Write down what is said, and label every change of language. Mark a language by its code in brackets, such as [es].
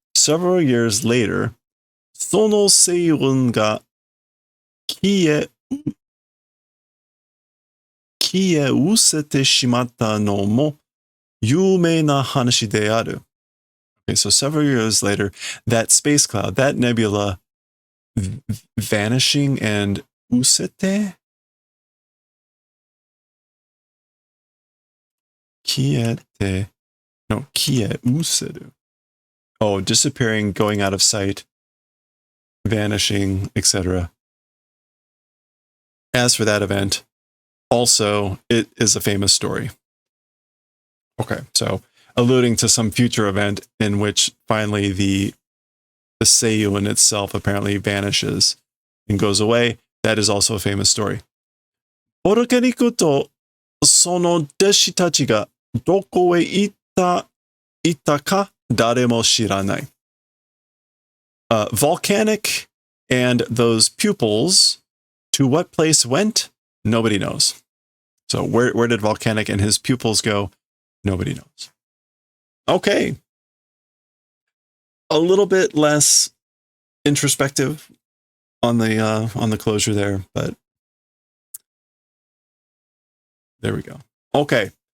[en] Several years later, [ja] その星雲が消え失せてしまったのも有名な話である. [en] Okay, so several years later, that space cloud, that nebula vanishing and usete? [ja] 消え失せる. [en] Oh, disappearing, going out of sight, vanishing, etc. As for that event, also, it is a famous story. Okay, so alluding to some future event in which finally the Seiyu in itself apparently vanishes and goes away, that is also a famous story. [ja] ボルケニクとその弟子たちがどこへ行ったか誰も知らない. [en] Volcanic and those pupils, to what place went? Nobody knows. So where did Volcanic and his pupils go? Nobody knows. Okay. A little bit less introspective on the closure there, but there we go. Okay.